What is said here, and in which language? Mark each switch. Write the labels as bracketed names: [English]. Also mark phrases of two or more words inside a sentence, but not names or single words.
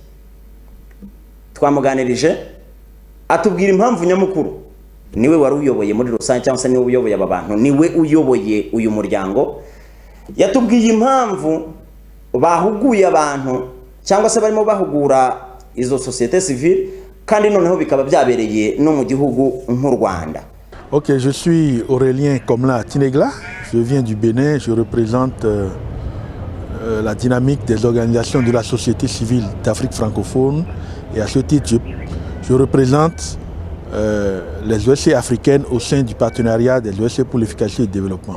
[Kinyarwanda] Twamuganirije atubwira impamvu nyamukuru, niwe wari uyoboye muri rusange cyangwa se niwe uyoboye aba bantu, niwe uyoboye uyu muryango. Yatubwiye impamvu bahuguye abantu cyangwa se barimo bahugura izo [French] societe civile [Kinyarwanda] kandi noneho bikaba byabereye no mu gihugu nk'u Rwanda. [French] Ok, je suis Aurelien Komla Tinegla, je viens du Bénin, je représente la dynamique des organisations de la société civile d'Afrique francophone, et à ce titre je représente les OSC africaines au sein du partenariat des OSC pour l'efficacité et le développement.